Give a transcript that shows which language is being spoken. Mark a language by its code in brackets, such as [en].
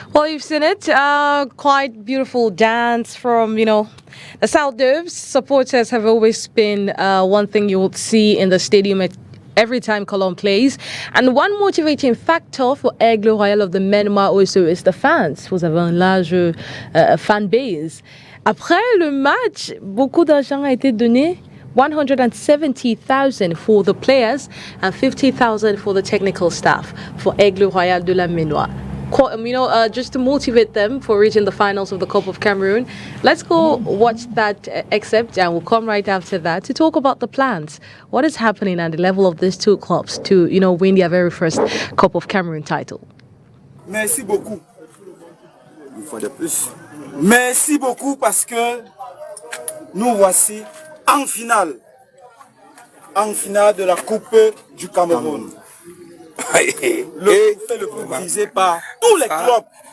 [en] you've seen it. Quite beautiful dance from, the South Doves. Supporters have always been one thing you would see in the stadium every time Colombe plays. And one motivating factor for Aigle Royal of the Menma also is the fans. [fr] Vous avez un large fan base. Après le match, beaucoup d'argent a été donné. [en] 170,000 for the players and 50,000 for the technical staff for Aigle Royal de la Ménois. Just to motivate them for reaching the finals of the Cup of Cameroon. Let's go watch that excerpt and we'll come right after that to talk about the plans. What is happening at the level of these two clubs to, win their very first Cup of Cameroon title? [fr] Merci beaucoup. Une fois de plus. Merci beaucoup parce que nous voici en finale de la Coupe du Cameroun. Le plus visé par tous les clubs.